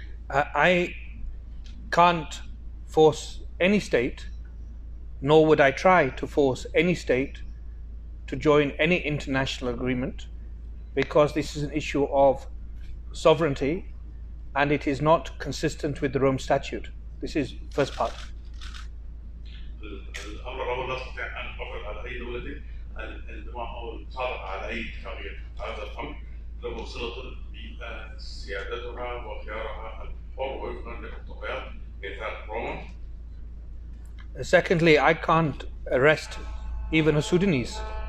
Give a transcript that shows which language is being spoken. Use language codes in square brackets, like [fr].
[en] I can't force any state, nor would I try to force any state to join any international agreement, because this is an issue of sovereignty and it is not consistent with the Rome Statute. This is first part. [ar] الأمر الأول لا أستطيع أن أفرض على أي دولة الانضمام أو المصادقة على أي اتفاقية. هذا الأمر له صلة بسيادتها وخيارها الحر وفقا لمقتضيات ميثاق روما. [en] Secondly, I can't arrest even a Sudanese.